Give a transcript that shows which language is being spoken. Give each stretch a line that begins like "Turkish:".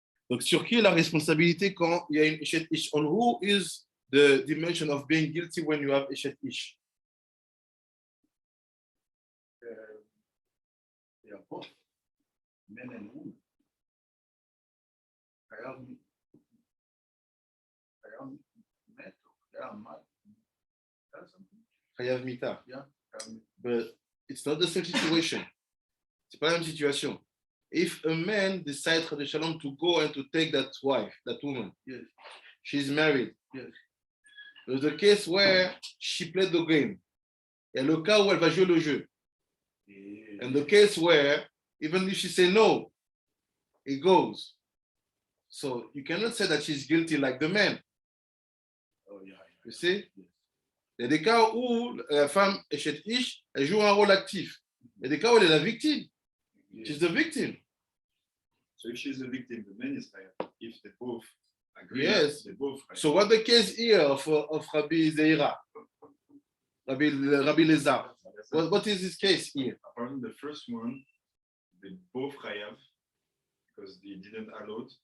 French: Donc, sur qui est la responsabilité quand il y a une Eshet Ish?
English: On who is the dimension of being guilty when you have Eshet Ish? They are both men and women. I am met. They are mad. That's something.
Hebrew: Chayav Mita.
English: Yeah. But it's not the same situation.
French: C'est pas la même situation.
English: If a man decides
Hebrew: Chas Shalom
English: to go and to take that wife, that woman, Yes. she's married. Yes. There's a case where she played the game.
French: Il y a le cas où elle va jouer le jeu.
English: Yes. And the case where, even if she say no, it goes. So you cannot say that she's guilty like the man. Oh yeah. You see? Yes.
French: Il y a des cas où la femme Eshet Ish, elle joue un rôle actif. Il y a des cas où elle est la victime.
English: Yes. She's the victim. So if she's a victim, the man is Chayav. If they both agree. Yes. They both Chayav. So what the case here of Rabbi Zeira? Rabbi Lezar. What is his case here? Apparently, the first one, they both Chayav because they didn't allow it.